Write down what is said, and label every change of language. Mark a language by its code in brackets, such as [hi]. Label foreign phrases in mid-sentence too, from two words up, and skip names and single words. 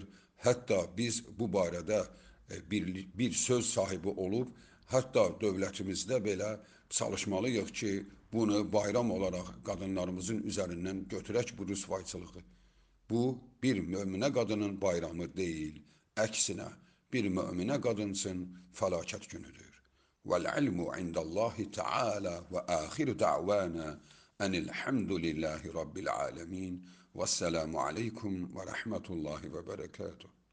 [az] Hətta biz bu barədə bir söz sahibi olub, hətta dövlətimizdə belə çalışmalıyıq ki, bunu bayram olaraq qadınlarımızın üzərindən götürək bu rüsvayçılığı. Bu bir möminə qadının bayramı deyil, əksinə bir möminə qadın üçün fəlakət günüdür. [ar] والعلم عند الله تعالى وآخر دعوانا أن الحمد لله رب العالمين والسلام عليكم ورحمة الله وبركاته.